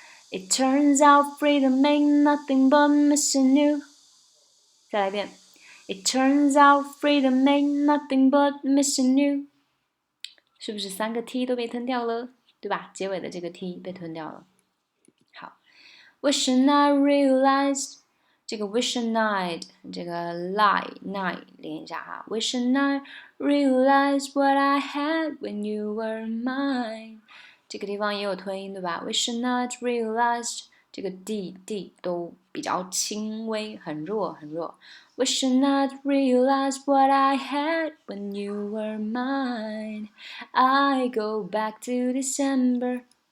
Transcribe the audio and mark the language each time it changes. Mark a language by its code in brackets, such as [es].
[en] It turns out freedom ain't nothing but missing you。 [zh] 再来一遍。 [en] It turns out freedom ain't nothing but missing you。 [zh] 是不是三个 t 都被吞掉了？对吧？结尾的这个 t 被吞掉了。 [en] 好 ，Wishing I realized。 [zh] 这个 [en] wishing I 这个 night [zh] 连一下哈 [en] ，wishing I realized what I had when you were mine。 [zh] 这个地方也有吞音对吧 ？ [en] wishing I realized [zh] 这个 d 都比较轻微，很弱。 [en] wishing I realized what I had when you were mine。 I go back to December。